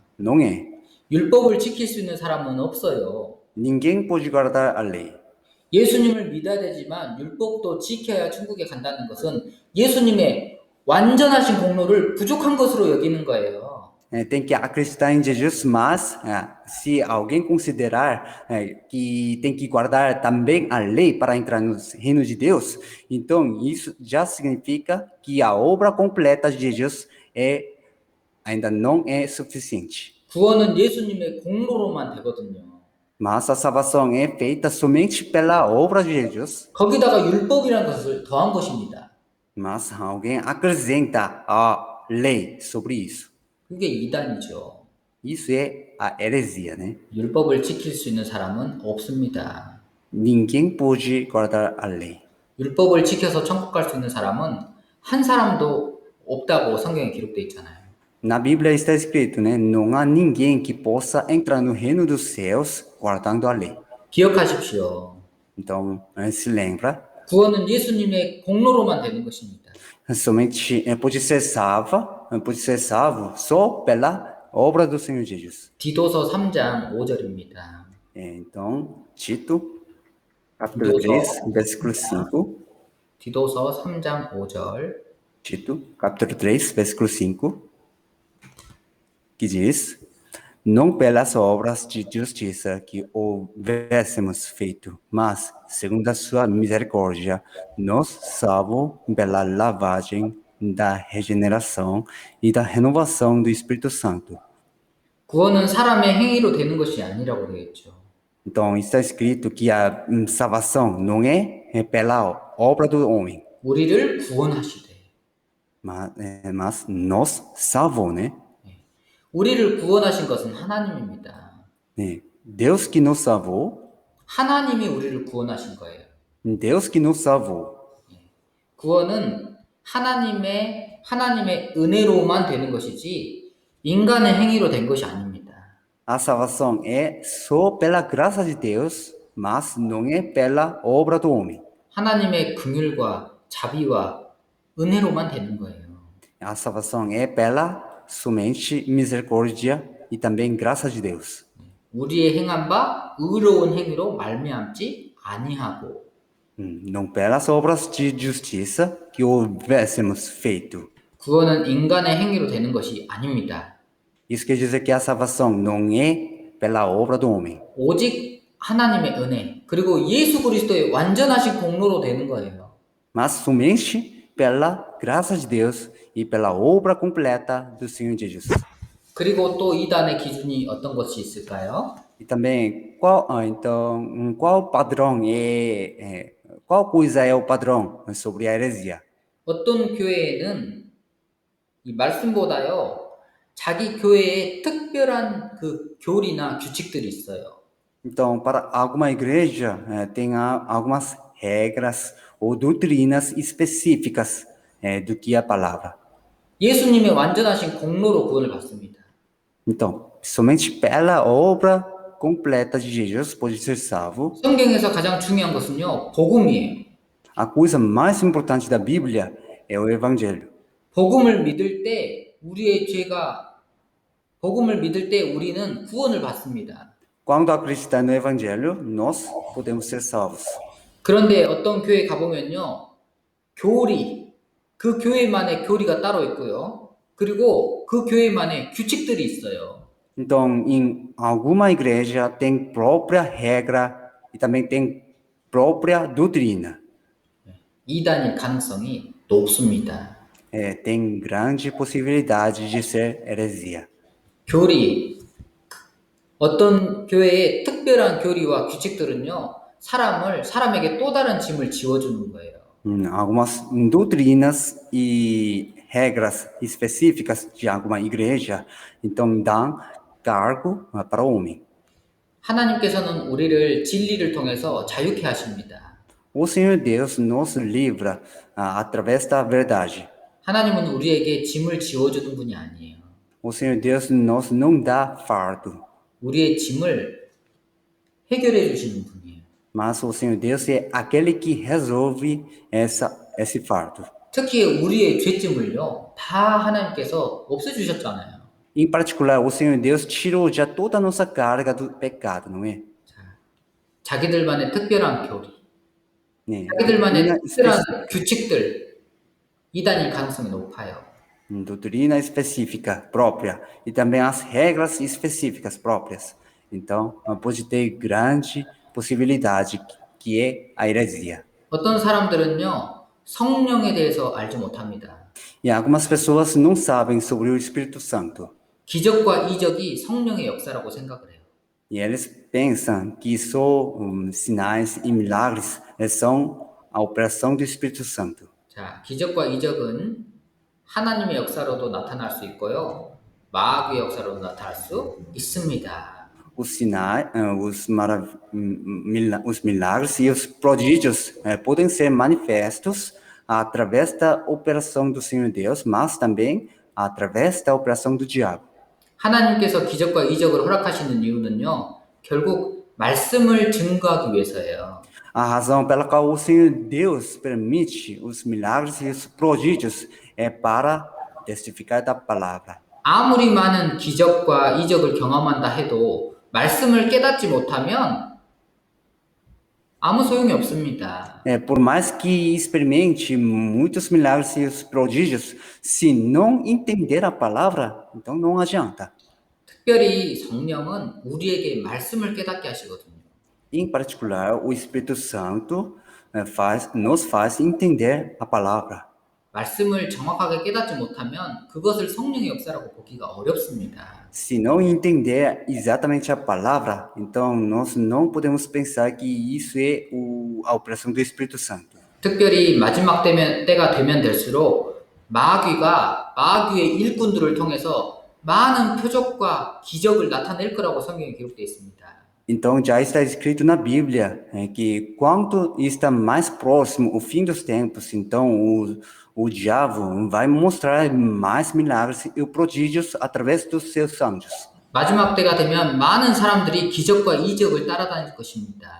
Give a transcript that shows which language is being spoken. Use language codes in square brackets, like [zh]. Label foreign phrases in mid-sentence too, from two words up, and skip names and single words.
[pt] Não é. [ko] 율법을 지킬 수 있는 사람은 없어요. [pt] Ninguém pode guardar a lei. [ko] 예수님을 믿어야 되지만 율법도 지켜야 천국에 간다는 것은 예수님의 완전하신 공로를 부족한 것으로 여기는 거예요. [pt] Tem que acreditar em Jesus, mas se alguém considerar que tem que guardar também a lei para entrar no reino de Deus, então isso já significa que a obra completa de Jesus ainda não é suficiente. [ko] 구원은 예수님의 공로로만 되거든요. [pt] Mas a salvação é feita somente pela obra de Jesus. [ko] 거기다가 율법이라는 것을 더한 것입니다. [pt] Mas alguém acrescenta a lei sobre isso. [ko] 그게 이단이죠. [pt] Isso é a heresia, né? [ko] 율법을 지킬 수 있는 사람은 없습니다. [pt] Ninguém pode guardar a lei. [ko] 율법을 지켜서 천국 갈 수 있는 사람은 한 사람도 없다고 성경에 기록되어 있잖아요. [pt] Na Bíblia está escrito, né? Não há ninguém que possa entrar no reino dos céus guardando a lei. [ko] 기억하십시오. [pt] Então, se lembra, [ko] 구원은 예수님의 공로로만 되는 것입니다. [pt] somente pode ser salvo só pela obra do Senhor Jesus. [ko] 디도서 3장 5절입니다. [pt] Então, Tito, capítulo 3, versículo 5. [ko] 디도서 3장 5절. [pt] Tito, capítulo 3, versículo 5. Que diz: Não pelas obras de justiça que houvéssemos feito, mas, segundo a sua misericórdia, nos salvou pela lavagem da regeneração e da renovação do Espírito Santo. [ko] 구원은 사람의 행위로 되는 것이 아니라고 되어 있죠. [pt] Então, está escrito que a salvação não é pela obra do homem, [ko] 우리를 구원하시되. [pt] mas nos salvou, né? [ko] 우리를 구원하신 것은 하나님입니다. 네. [pt] Deus que nos salvou, [ko] 하나님이 우리를 구원하신 거예요. [pt] Deus que nos salvou. [ko] 구원은 하나님의 은혜로만 되는 것이지 인간의 행위로 된 것이 아닙니다. [pt] A salvação é só pela graça de Deus, mas não é pela obra do homem. [ko] 하나님의 긍휼과 자비와 은혜로만 되는 거예요. [pt] A salvação é pela somente misericórdia e também graça de Deus. [ko] 우리의 행한 바 의로운 행위로 말미암지 아니하고 [pt] Não pelas obras de justiça que houvéssemos feito. [ko] 구원은 인간의 행위로 되는 것이 아닙니다. [pt] Isso quer dizer que a salvação não é pela obra do homem, [ko] 오직 하나님의 은혜 그리고 예수 그리스도의 완전하신 공로로 되는 거예요. [pt] mas somente pela graça de Deus e pela obra completa do Senhor Jesus. [ko] 그리고 또 이단의 기준이 어떤 것이 있을까요? [pt] E também, qual padrão qual coisa é o padrão sobre a heresia? [ko] 어떤 교회에는 이 말씀보다요 자기 교회에 특별한 그 교리나 규칙들이 있어요. [pt] Então, para alguma igreja, tem algumas regras ou doutrinas específicas do que a palavra. [ko] 예수님의 완전하신 공로로 구원을 받습니다. [pt] Então, somente pela obra completa de Jesus pode ser salvo. [ko] 성경에서 가장 중요한 것은요, 복음이에요. [pt] A coisa mais importante da Bíblia é o Evangelho. [ko] 복음을 믿을 때 우리의 죄가 복음을 믿을 때 우리는 구원을 받습니다. [pt] Quando acreditar no Evangelho, nós podemos ser salvos. [ko] 그런데 어떤 교회 가보면요, 그 교회만의 교리가 따로 있고요. 그리고 그 교회만의 규칙들이 있어요. [pt] Então, em alguma igreja tem própria regra e também tem própria doutrina. [ko] 이단일 가능성이 높습니다. [pt] Tem grande possibilidade de ser heresia. [ko] 교리, 어떤 교회의 특별한 교리와 규칙들은요, 사람에게 또 다른 짐을 지워주는 거예요. [pt] Algumas doutrinas e regras específicas de alguma igreja, então dão cargo para o homem. [ko] 하나님께서는 우리를 진리를 통해서 자유케 하십니다. [pt] O Senhor Deus nos livra através da verdade. [ko] 하나님은 우리에게 짐을 지워주는 분이 아니에요. [pt] O Senhor Deus nos não dá fardo, [ko] 우리의 짐을 해결해 주시는 분이에요. [pt] mas o Senhor Deus é aquele que resolve esse fardo. [ko] 특히 우리의 죄짐을요, 다 하나님께서 없애주셨잖아요. [pt] Em particular, o Senhor Deus tirou já toda a nossa carga do pecado, não é? [ko] 자기들만의 특별한 교리, 네. 자기들만의 [pt] Doutrina [ko] 특별한 규칙들, 이단일 가능성이 높아요. [pt] doutrina específica própria e também as regras específicas próprias. Então, pode ter grande possibilidade que é a heresia. [ko] 어떤 사람들은요, 성령에 대해서 알지 못합니다. [pt] E algumas pessoas não sabem sobre o Espírito Santo. [ko] 기적과 이적이 성령의 역사라고 생각을 해요. [pt] E eles pensam que só sinais e milagres são a operação do Espírito Santo. [ko] 자, 기적과 이적은 하나님의 역사로도 나타날 수 있고요. 마귀의 역사로도 나타날 수 있습니다. [pt] Os sinais, os milagres e os prodígios podem ser manifestos através da operação do Senhor Deus, mas também através da operação do diabo. [ko] 하나님께서 기적과 이적을 허락하시는 이유는요. 결국 말씀을 증거하기 위해서예요. [pt] A razão pela qual o Senhor Deus permite os milagres e os prodígios é para testificar da palavra. [ko] 아무리 많은 기적과 이적을 경험한다 해도 말씀을 깨닫지 못하면 아무 소용이 없습니다. [pt] Por mais que experimente muitos milagres e os prodígios, se não entender a palavra, então não adianta. [ko] 특별히 성령은 우리에게 말씀을 깨닫게 하시거든요. [pt] Em particular, o Espírito Santo nos faz entender a palavra. [ko] 말씀을 정확하게 깨닫지 못하면 그것을 성령의 역사라고 보기가 어렵습니다. [pt] Se não entender exatamente a palavra, então nós não podemos pensar que isso é a operação do Espírito Santo. [ko] 특별히 마지막 때가 되면 될수록 마귀의 일꾼들을 통해서 많은 표적과 기적을 나타낼 거라고 성경에 기록되어 있습니다. [pt] Então já está escrito na Bíblia que quanto está mais próximo o fim dos tempos, então o diabo vai mostrar mais milagres e prodígios através dos seus anjos. [ko] 마지막 때가 되면 많은 사람들이 기적과 이적을 따라다닐 것입니다.